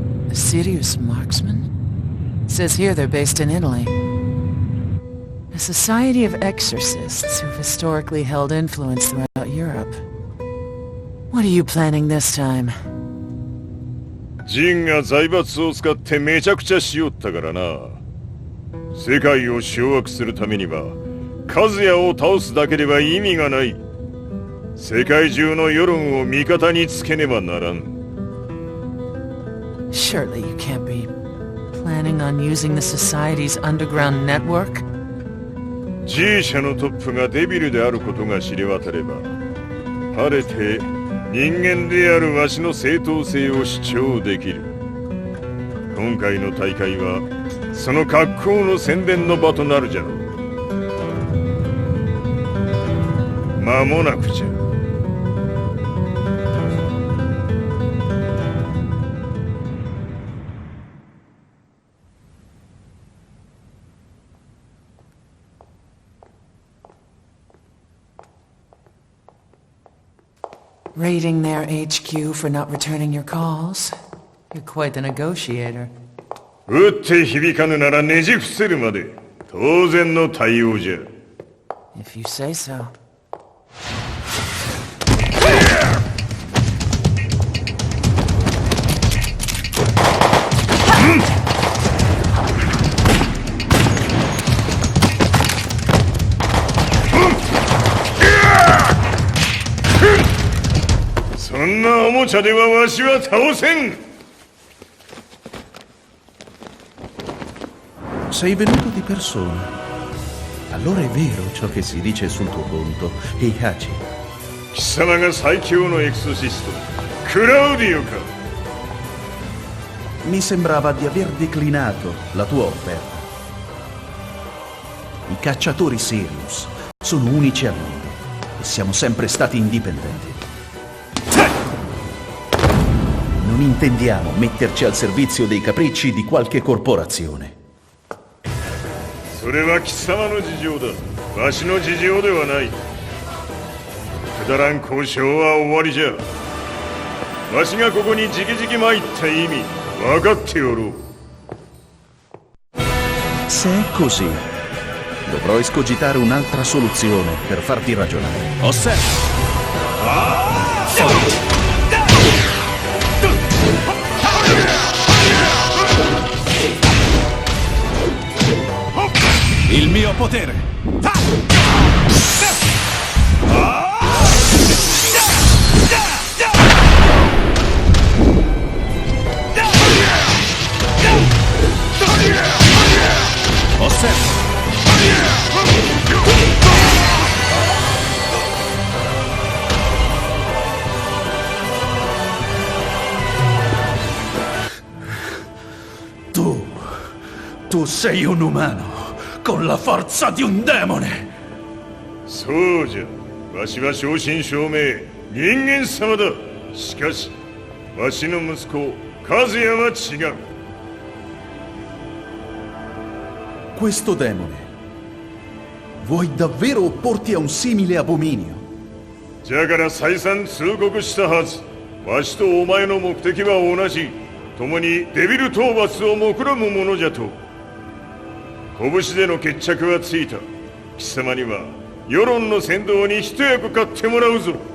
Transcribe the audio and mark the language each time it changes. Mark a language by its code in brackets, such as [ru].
[en] A serious marksman? It says here they're based in Italy. A society of exorcists who've historically held influence throughout Europe. What are you planning this time? [ja] ジンが財閥を使ってめちゃくちゃしよったからな。世界を掌握するためにはカズヤを倒すだけでは意味がない。世界中の世論を味方につけねばならん。 [en] Surely you can't be planning on using the society's underground network? [ja] G 社のトップがデビルであることが知れ渡れば、晴れて人間であるわしの正当性を主張できる。今回の大会はその格好の宣伝の場となるじゃろう。間もなくじゃ。 [en] Raiding their HQ for not returning your calls? You're quite the negotiator. [ja] 撃って響かぬならねじ伏せるまで当然の対応じゃ。 [en] If you say so. [ja] So んなおもちゃではわしは倒せん。 [it] Sei venuto di persona. Allora è vero ciò che si dice sul tuo conto, Heihachi. [ja] 貴様が最強のエクソシスト、クラウディオか。 [it] Mi sembrava di aver declinato la tua offerta. I cacciatori Sirius sono unici al mondo e siamo sempre stati indipendenti. Non intendiamo metterci al servizio dei capricci di qualche corporazione. [ja] それは貴様の事情だ。わしの事情ではない。くだらん交渉は終わりじゃ。わしがここにじきじき参った意味分かっておろう。 [it] Se è così, dovrò escogitare un'altra soluzione per farti ragionare. Il mio potere! Osserva! Tu sei un umano. con la forza di un demone. [ja] そうじゃ。わしは正真正銘人間様だ。しかしわしの息子和也は違う。 [it] Questo demone, vuoi davvero opporti a un simile abominio? [ja] じゃから再三通告したはず。わしとお前の目的は同じ。共にデビル討伐を目論むものじゃと。拳での決着はついた。貴様には世論の先導に一役買ってもらうぞ。